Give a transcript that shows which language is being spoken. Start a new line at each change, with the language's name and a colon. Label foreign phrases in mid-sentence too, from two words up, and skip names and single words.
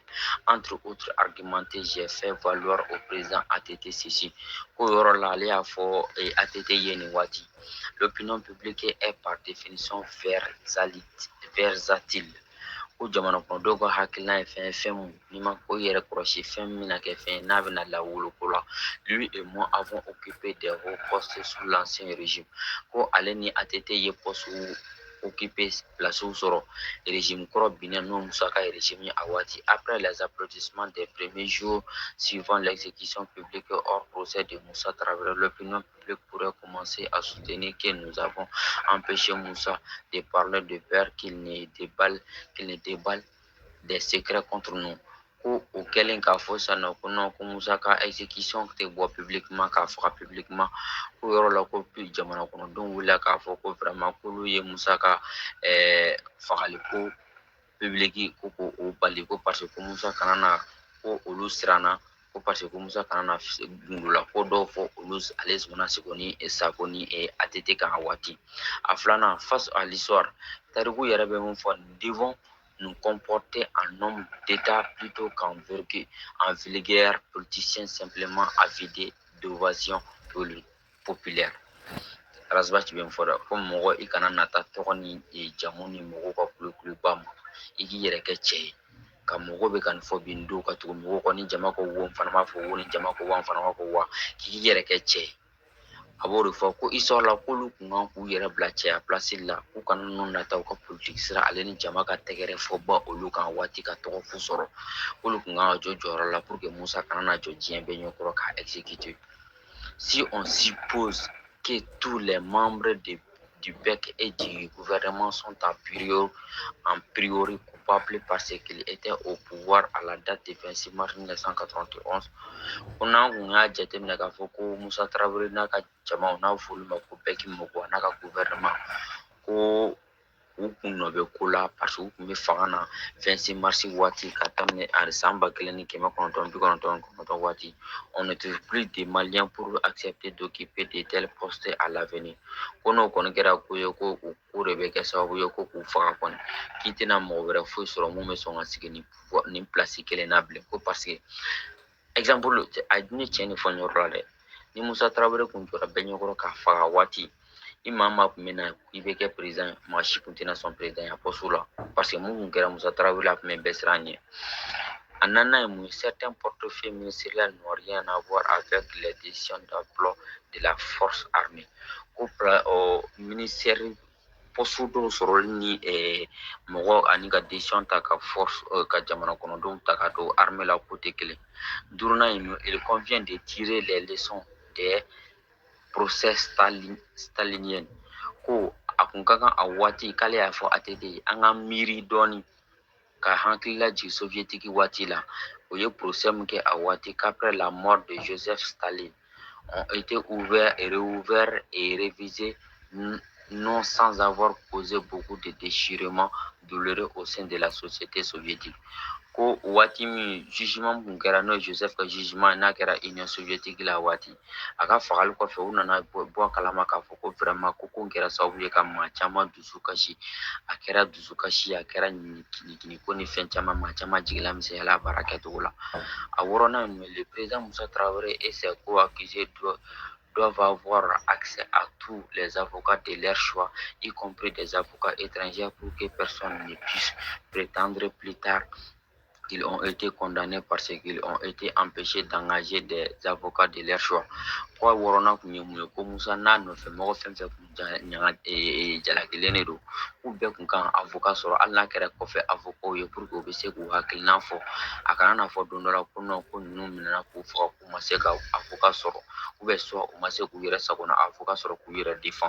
French: Entre autres arguments, j'ai fait valoir au président ATT ceci
Bambara: ko yɔrɔ la ale y'a fɔ ATT ye nin waati.
French: L'opinion publique est par définition versatile.
Bambara: Ko jamana kɔnɔdenw ka hakilina ye fɛn mun n'i ma ko i yɛrɛ kɔlɔsi fɛn min na kɛ fɛn n'a bɛna lawolo ko la.
French: Lui et moi avons occupé des hauts postes sous l'ancien régime.
Bambara: Ko ale ni ATT ye
French: poste occupé
Bambara: place sɔrɔ régime kɔrɔ binnen n'o Musa ka régime ye a waati.
French: Après les applaudissements des premiers jours suivant l'exécution publique hors procès de Moussa Traoré, l'opinion publique pourrait commencer à soutenir que nous avons empêché Moussa de parler de peur qu'il ne déballe des secrets contre nous.
Bambara: Ko o kɛlen k'a fɔ sisan nɔ ko non ko Musa ka exécution tɛ bɔ publiquement k'a faga publiquement ko yɔrɔ la ko jamana kɔnɔdenw wulila k'a fɔ ko vraiment k'olu ye Musa ka fagali ko public ko k'o bali ko
French: parce que
Bambara: Musa kana na ko olu siranna ko
French: parce que
Bambara: Musa kana na gundola ko dɔw fɔ olu ale Zumana Sako ni ATT kan a waati. A filanan
French: face à l'histoire
Bambara: tariku yɛrɛ bɛ mun fɔ
French: nous devons nous comporter en homme d'État plutôt qu'en vulgaire politicien simplement avidé d'ovation populaire.
Bambara: Rasbach bɛ fɔ dɛ ko mɔgɔ i kana nata tɔgɔ ni jamu ni mɔgɔw ka kulekuliba ma i k'i yɛrɛ kɛ cɛ ye ka mɔgɔ bɛ ka nin fɔ bin don ka tugu mɔgɔw kɔ ni jama ko wo n fana b'a fɔ wo ni jama ko wa n fana b'a fɔ wa k'i yɛrɛ kɛ cɛ ye a b'o de fɔ ko histoire la k'olu kun kan k'u yɛrɛ bila cɛya place la k'u kana ninnu nata u ka politique sira ale ni jama ka tɛgɛrɛ fɔba olu kan waati ka tɔgɔ fu sɔrɔ k'olu kun kan ka jɔ jɔyɔrɔ la
French: pour que
Bambara: Musa kana na jɔ diɲɛ bɛɛ ɲɛkɔrɔ k'a exécuter.
French: Si on suppose que tous les membres du PEC et du gouvernement sont en priori coupables parce qu'ils étaient au pouvoir à la date du 26 mars 1991, on a
Bambara: jateminɛ k'a fɔ ko Musa Tarawele n'a ka jamaw n'a f'olu ma ko PEC mɔgɔw n'a ka gouvernement ko u kun nɔ bɛ ko la
French: parce que
Bambara: u kun bɛ fanga na 26 mars waati ka daminɛ a san 1999 waati.
French: On ne trouve plus de Maliens pour accepter d'occuper de tels postes à l'avenir.
Bambara: Ko n'o kɔni kɛra ko ye ko o ko de bɛ kɛ sababu ye ko k'u faga kɔni k'i tɛna mɔgɔ wɛrɛ foyi sɔrɔ mun bɛ sɔn ka sigi nin place kelen na bilen ko
French: parce que exemple
Bambara: a ni cɛ ni fɔ ɲɔgɔn la dɛ ni Musa Tarawele kun jɔra bɛɛ ɲɛkɔrɔ k'a faga waati i maa maa kun bɛ na i bɛ kɛ président maa si kun tɛna sɔn président ya poste la
French: parce que
Bambara: mun kun kɛra Musa Tarawele a kun bɛ bɛɛ siran ɲɛ. A nana ye mun ye
French: certains portefeuilles ministériels n'ont rien à voir avec les décisions d'emploi de la force armée
Bambara: ko ministère poste dɔw sɔrɔli ni mɔgɔ ani ka décision ta ka force ka jamana kɔnɔdenw ta ka don armée la ko tɛ kelen. Duurunan in
French: il convient de tirer les leçons des procès staliniens
Bambara: ko a kun ka kan a waati
French: k'ale y'a fɔ ATT an ka miiri dɔɔni ka hakilila jigin soviétique waati la o ye procès min kɛ a waati qu'après la mort de Joseph Staline ont été ouverts et réouverts et révisés non sans avoir causé beaucoup de déchirements douloureux au sein de la société soviétique.
Bambara: Ko waati min jugement kun kɛra n'o ye Joseph ka jugement n'a kɛra Union soviétique la waati a ka fagali kɔfɛ u nana bɔ kalama k'a fɔ ko vraiment ko kɛra sababu ye ka maa caman dusu kasi a kɛra dusukasi a kɛra ɲininkili ko ni fɛn caman maa caman jigila misɛnyala a baara kɛcogo la. A wɔɔrɔnan ye
French: le président Musa Traoré et ses co-accusés doivent avoir accès à tous les avocats de leur choix, y compris des avocats étrangers, pour que personne ne puisse prétendre plus tard qu'ils ont été condamnés parce qu'ils ont été empêchés d'engager des avocats de leur choix.
Bambara: Ko wɔɔrɔnan kun ye mun ye ko Musa n'a nɔfɛ mɔgɔ fɛn fɛn kun jalakilen de don k'u bɛɛ kun kan avocat sɔrɔ hali n'a kɛra kɔfɛ avocat ye
French: pour que
Bambara: u bɛ se k'u hakilina fɔ a kana na fɔ don dɔ la ko non ko ninnu minɛna k'u faga k'u ma se ka avocat sɔrɔ soit u ma se k'u yɛrɛ sagona avocat sɔrɔ k'u yɛrɛ défend.